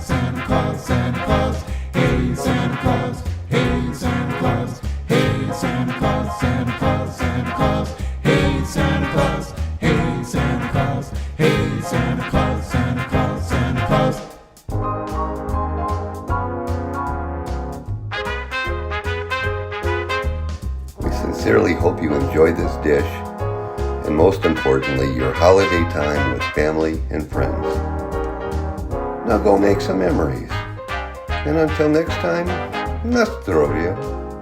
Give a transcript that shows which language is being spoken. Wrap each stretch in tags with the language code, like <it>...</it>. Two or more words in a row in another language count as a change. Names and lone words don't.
<en>Santa Claus, Santa Claus, hey Santa Claus, hey Santa Claus, hey Santa Claus, Santa Claus, Santa Claus, hey Santa Claus, hey Santa Claus, hey Santa Claus, Santa Claus, Santa Claus. We sincerely hope you enjoyed this dish, and most importantly, your holiday time with family and friends. Now go make some memories. And until next time,</en> <pl>na zdrowie.</pl>